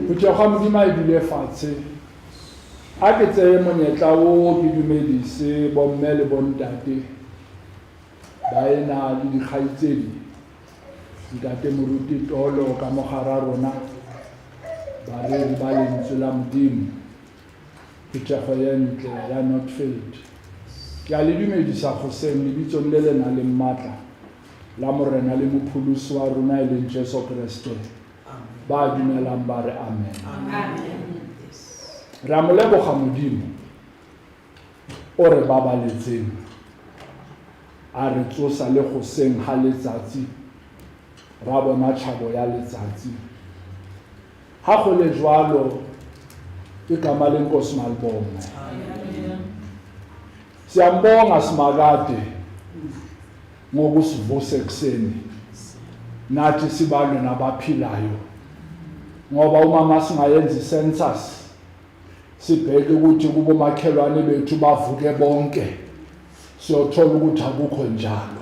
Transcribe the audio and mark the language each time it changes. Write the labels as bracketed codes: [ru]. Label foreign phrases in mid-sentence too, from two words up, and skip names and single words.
[st] Phetogo ya Modimo e dule fatshe. A ke tseye monyetla o ke dumedise bomme le bontate ba ena le dikgaitsedi ntate Moruti Tolo ka mogara rona ba re ba lentswe la Modimo phetogo ya ntle ya Northfield. Ke a le dumedisa goseng lebitsong le le nang le maatla la Morena le Mopholosi wa rona e leng Jesu Kriste. Ba dumelang ba re amen. Re a mo leboga Modimo o re babaletseng a re tsosa le goseng ga letsatsi ra bona tšhabo ya letsatsi. Ga go le jwalo [zu] igama lenkosi malibongwe. Siyambonga simakade ngokusivusa ekuseni nathi sibalwe nabaphilayo, ngoba uma singayenza icensus sibheke ukuthi kubomakhelwane bethu bavuke bonke siyothola ukuthi akukho njalo.